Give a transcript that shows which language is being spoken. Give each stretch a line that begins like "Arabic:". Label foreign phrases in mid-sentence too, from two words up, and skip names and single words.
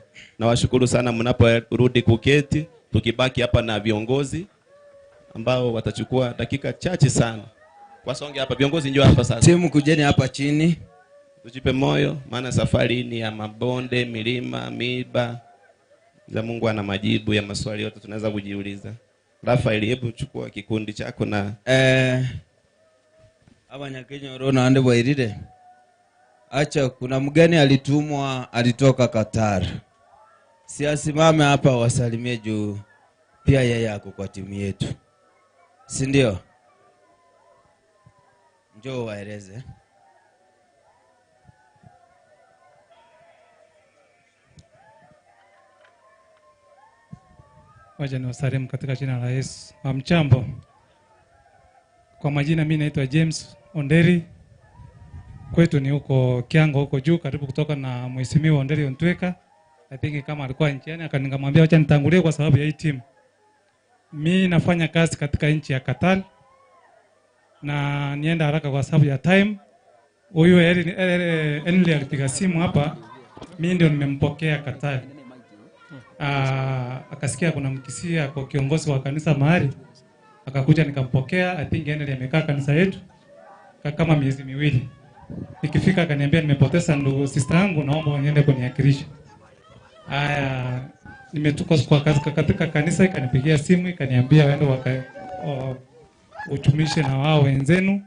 Swahili: Na washukuru sana mnaporudi kuketi, tukibaki hapa na viongozi ambao watachukua dakika chache sana. Wasonge hapa viongozi, njoo hapa sasa. Timu kujeni hapa chini. Tujipe moyo maana safari ni ya mabonde, milima, miiba. Za Mungu ana majibu ya maswali yote tunaweza kujiuliza. Rafael, hebu chukua kikundi chako na
Gusii: Abanyakenya orona ande bwairire.
Swahili: Acha kuna mgeni alitumwa, alitoka Qatar. Si asimame hapa wasalimie juu pia yeye ako kwa timu yetu. Si ndio? Njoo waeleze. Wacha niwasalimu katika jina la Yesu. Hamjambo. Kwa majina mimi naitwa James Onderi. Kwetu ni huko Kiango huko juu karibu kutoka na Mheshimiwa Onderi Ontweka.
English: I think
Swahili: kama alikuwa njiani akanikamwambia acha nitangulie kwa sababu ya hii timu. Mimi nafanya kazi katika nchi ya Qatar. Na nienda haraka kwa sababu ya time. Huyu Enli alipiga simu hapa. Mimi ndio nimempokea Qatar. Akasikia kuna mkisia kwa kiongozi wa kanisa mahali, akakuja nikampokea.
English: I think
Swahili: Enli amekaa kanisa yetu kama miezi miwili. Nikifika akaniambia nimepoteza ndugu sister yangu, naomba niende kuniakilisha. Nimetoka kwa kazi katika kanisa, ikanipigia simu ikaniambia waende utumishe na wao wenzenu.